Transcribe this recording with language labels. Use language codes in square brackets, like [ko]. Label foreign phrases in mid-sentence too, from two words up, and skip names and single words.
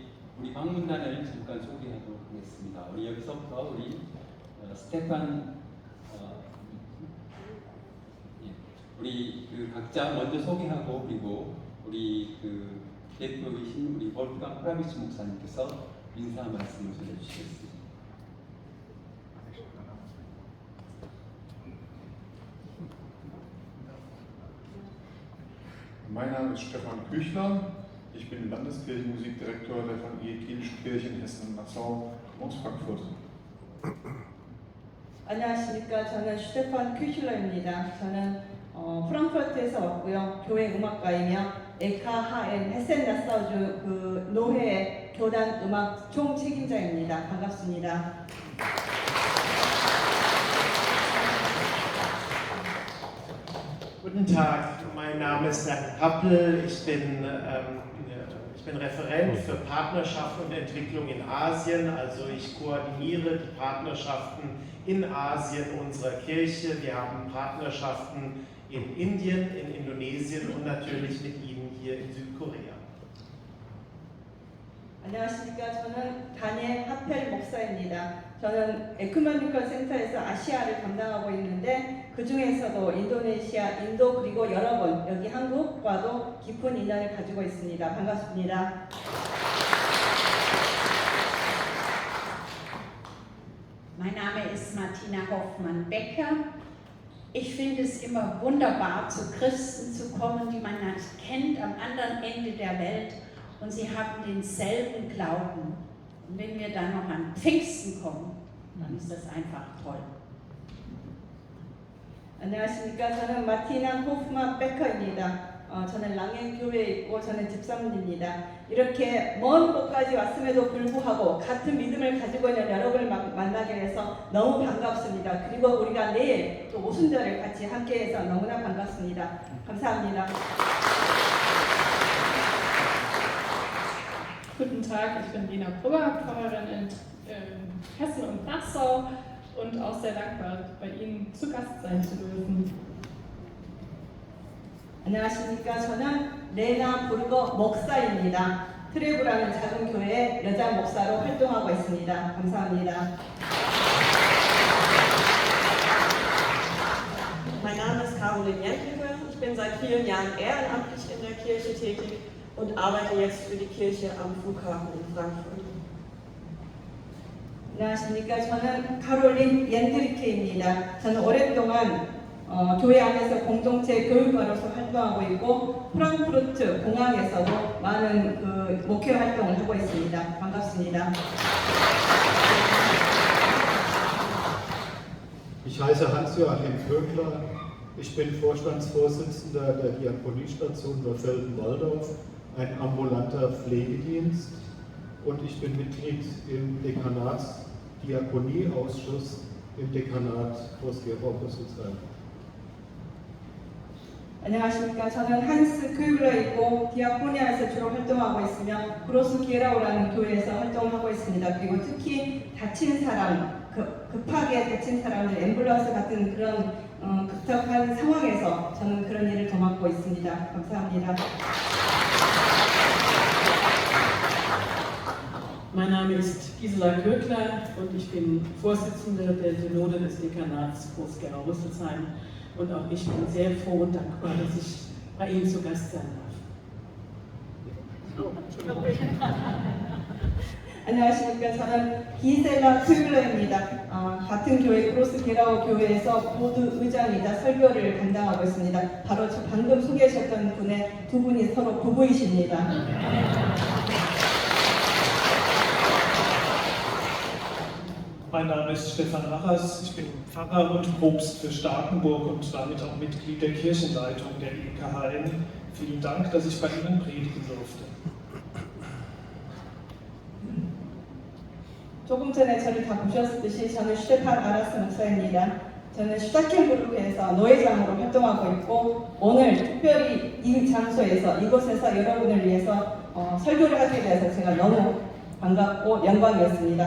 [ko] 우리 방문단을 잠깐 소개하도록 하겠습니다. 우리 여기서부터 우리 스테판 우리 각자 먼저 소개하고 그리고 우리 대표이신 우리 볼프강 프라비치 목사님께서 인사 말씀을 전해주시겠습니다. [de] Mein Name ist Stefan Küchler. Ich bin Landeskirchenmusikdirektor der Evangelischen Kirche in Hessen-Nassau und Frankfurt. [ko] 안녕하십니까. 저는 슈테판 큐슐러입니다. 저는 프랑크푸르트에서 왔고요. 교회 음악가이며 에카하엔 헤센나사우주 그 노회의 교단 음악 총 책임자입니다. 반갑습니다. [de] Guten Tag, mein Name ist Bernd Pappel, ich bin Referent für Partnerschaft und Entwicklung in Asien, also ich koordiniere die Partnerschaften in Asien unserer Kirche. Wir haben Partnerschaften in Indien, in Indonesien und natürlich mit Ihnen hier in Südkorea. [ko] 안녕하십니까. 저는 다니엘 하펠 목사입니다. 저는 에큐메니컬 센터에서 아시아를 담당하고 있는데 그 중에서도 인도네시아, 인도 그리고 여러 번 여기 한국과도 깊은 인연을 가지고 있습니다. 반갑습니다. [de] Mein Name ist Martina Hoffmann-Becker. Ich finde es immer wunderbar, zu Christen zu kommen, die man nicht kennt, am anderen Ende der Welt. Und sie haben denselben Glauben. Und wenn wir dann noch an Pfingsten kommen, dann ist das einfach toll. [ko] 안녕하십니까. 저는 마티나 호프만 베커입니다. 저는 랑엔 교회에 있고 저는 집사입니다. 이렇게 먼 곳까지 왔음에도 불구하고 같은 믿음을 가지고 있는 여러분을 만나게 돼서 너무 반갑습니다. 그리고 우리가 내일 또 오순절을 같이 함께해서 너무나 반갑습니다. 감사합니다. [de] Guten Tag, ich bin Lena Brugger, Pfarrerin in Hessen und Nassau und auch sehr dankbar, bei Ihnen zu Gast sein zu dürfen. [ko] 안녕하십니까. 저는 레나 브루거 목사입니다. 트레브라는 작은 교회의 여자 목사로 활동하고 있습니다. 감사합니다. [de] Mein Name ist Caroline Jentlinger. Ich bin seit vielen Jahren ehrenamtlich in der Kirche tätig und arbeite jetzt für die Kirche am Flughafen in Frankfurt. [ko] 안녕하십니까. 저는 카롤린 옌드리케입니다. 저는 오랫동안 교회 안에서 공동체 교육가로서 활동하고 있고 프랑크푸르트 공항에서도 많은 목회 활동을 하고 있습니다. 반갑습니다. [de] Ich heiße Hans-Joachim Vögler. Ich bin Vorstandsvorsitzender der Diakoniestation Wölfelden-Walldorf, ein ambulanter Pflegedienst, und ich bin Mitglied im Dekanatsdiakonieausschuss im Dekanat Groß-Gerau-Rüsselsheim. [ko] 안녕하십니까. 저는 한스 큐블러이고 디아코니아에서 주로 활동하고 있으며 브로스 게라우라는 교회에서 활동하고 있습니다. 그리고 특히 다친 사람, 급하게 다친 사람들, 앰뷸런스 같은 그런 급격한 상황에서 저는 그런 일을 도맡고 있습니다. 감사합니다. [de] Mein Name ist Gisela Köckler und ich bin Vorsitzende der Synode des Dekanats Groß-Gerau-Rüsselsheim. Und auch ich bin sehr froh und dankbar, dass ich bei Ihnen zu Gast sein darf. [ko] 안녕하십니까. 저는 기셀라 큐블러입니다. 같은 교회 크로스 게라우 교회에서 보드 의장이자 설교를 담당하고 있습니다. 바로 저 방금 소개하셨던 분의 두 분이 서로 부부이십니다. [de] Mein Name ist Stefan Achers, ich bin Pfarrer und Propst für Starkenburg und damit auch Mitglied der Kirchenleitung der EKHN. Vielen Dank, dass ich bei Ihnen predigen durfte. [ko] 조금 전에 저를 다 보셨듯이 저는 슈테판 아라스 목사입니다. 저는 슈타켄부르크에서 노회장으로 활동하고 있고 오늘 특별히 이 장소에서 이곳에서 여러분을 위해서 설교를 하게 돼서 제가 너무 반갑고 영광이었습니다.